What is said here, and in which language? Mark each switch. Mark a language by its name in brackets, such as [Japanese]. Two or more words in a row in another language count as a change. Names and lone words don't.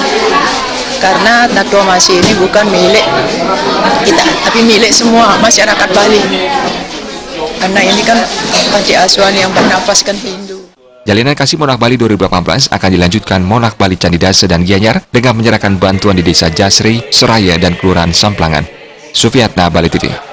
[Indonesian] Karena Tatuam Asi ini bukan milik kita, tapi milik semua masyarakat Bali. Karena ini kan panti asuhan yang bernafaskan Hindu. Jalinan Kasih Monarch Bali 2018 akan dilanjutkan Monarch Bali Candidase dan Gianyar dengan menyerahkan bantuan di Desa Jasri, Seraya, dan Kelurahan Samplangan. Sufiatna, Bali TV.